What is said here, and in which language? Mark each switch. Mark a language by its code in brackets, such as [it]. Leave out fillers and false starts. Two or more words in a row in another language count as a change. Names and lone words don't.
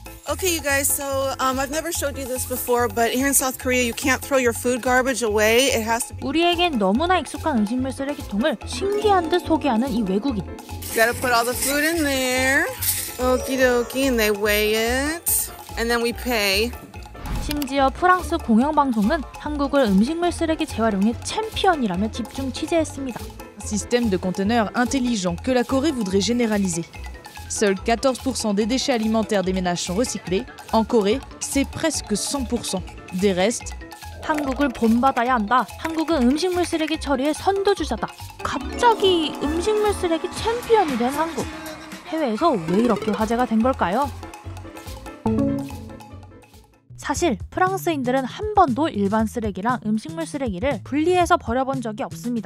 [en] Okay, you guys, so I've never showed you this before, but here in South Korea, you can't throw your food garbage away. It has to be... [ko] 우리에겐 너무나 익숙한 음식물 쓰레기통을 신기한 듯 소개하는 이 외국인. [en] You gotta put all the food in there. Okie dokie, and they weigh it. And then we pay. [ko] 심지어 프랑스 공영방송은 한국을 음식물 쓰레기 재활용의 챔피언이라며 집중 취재했습니다. [fr] Système de conteneurs intelligent que la Corée voudrait généraliser. Seuls 14% des déchets alimentaires des ménages sont recyclés. En Corée, c'est presque 100%. Des restes. [ko] 한국을 본받아야 한다. 한국은 음식물 쓰레기 처리의 선두주자다. 갑자기 음식물 쓰레기 챔피언이 된 한국. 해외에서 왜 이렇게 화제가 된 걸까요? 사실 프랑스인들은 한 번도 일반 쓰레기랑 음식물 쓰레기를 분리해서 버려본 적이 없습니다.